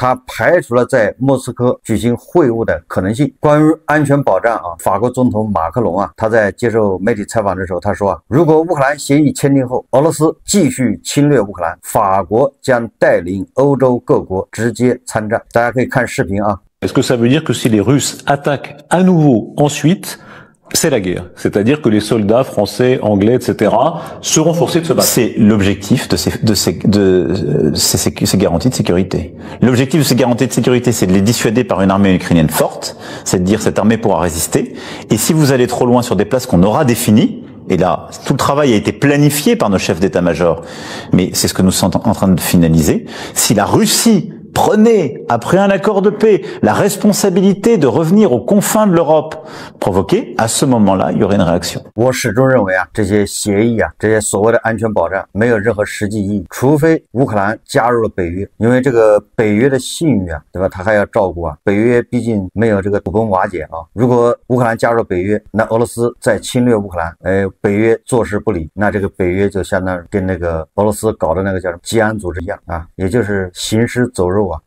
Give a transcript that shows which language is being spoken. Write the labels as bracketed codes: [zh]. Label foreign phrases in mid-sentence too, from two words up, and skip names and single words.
[zh] 他排除了在莫斯科举行会晤的可能性。关于安全保障法国总统马克龙他在接受媒体采访的时候他说如果乌克兰协议签订后，俄罗斯继续侵略乌克兰，法国将带领欧洲各国直接参战。大家可以看视频 [fr] Est-ce que ça veut dire que si les Russes attaquent à nouveau ensuite, c'est la guerre? C'est-à-dire que les soldats français, anglais, etc. seront forcés de se battre. C'est l'objectif de ces garanties de sécurité. L'objectif de ces garanties de sécurité, c'est de les dissuader par une armée ukrainienne forte, c'est de dire cette armée pourra résister. Et si vous allez trop loin sur des places qu'on aura définies, et là, tout le travail a été planifié par nos chefs d'état-major, mais c'est ce que nous sommes en train de finaliser, si la Russie prenait, après un accord de paix, la responsabilité de revenir aux confins de l'Europe provoquée, à ce moment-là, il y aurait une réaction. [zh] 我始终认为啊，这些协议啊，这些所谓的安全保障没有任何实际意义，除非乌克兰加入了北约，因为这个北约的信誉啊，对吧？他还要照顾啊。北约毕竟没有这个土崩瓦解啊。如果乌克兰加入北约，那俄罗斯在侵略乌克兰，北约坐视不理，那这个北约就相当于跟那个俄罗斯搞的那个叫什么吉安组织一样啊，也就是行尸走肉啊。